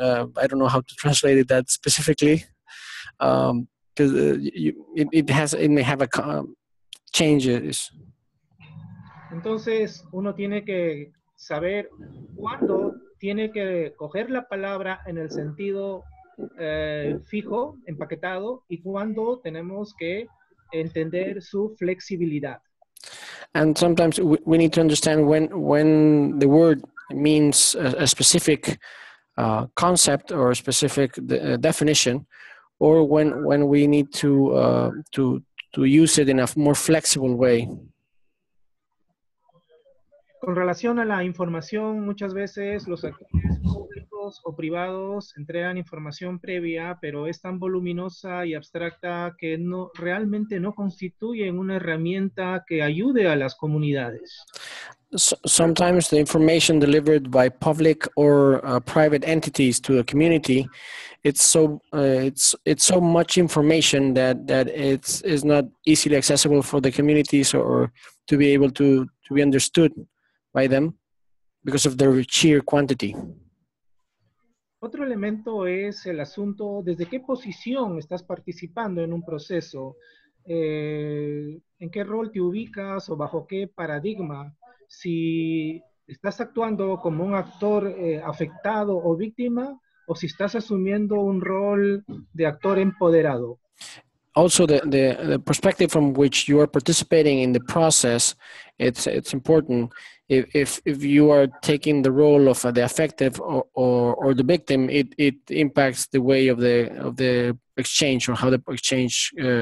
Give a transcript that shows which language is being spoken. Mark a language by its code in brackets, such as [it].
[en] I don't know how to translate it that specifically, because it may have changes. [es] Entonces, uno tiene que saber cuándo tiene que coger la palabra en el sentido fijo, empaquetado, y cuándo tenemos que entender su flexibilidad. [en] And sometimes we need to understand when the word means a specific concept or a specific definition, or when we need to use it in a more flexible way. [es] Con relación a la información, muchas veces los actores públicos o privados entregan información previa, pero es tan voluminosa y abstracta que realmente no constituyen una herramienta que ayude a las comunidades. [en] Sometimes the information delivered by public or private entities to a community, it's so much information that it's not easily accessible for the communities or to be able to be understood by them because of their sheer quantity. [es] Otro elemento es el asunto, ¿desde qué posición estás participando en un proceso? ¿En qué rol te ubicas o bajo qué paradigma? Si estás actuando como un actor afectado o víctima, o si estás asumiendo un rol de actor empoderado. [en] Also, the perspective from which you are participating in the process, it's important. If you are taking the role of the affected or the victim, it impacts the way of the exchange or how the exchange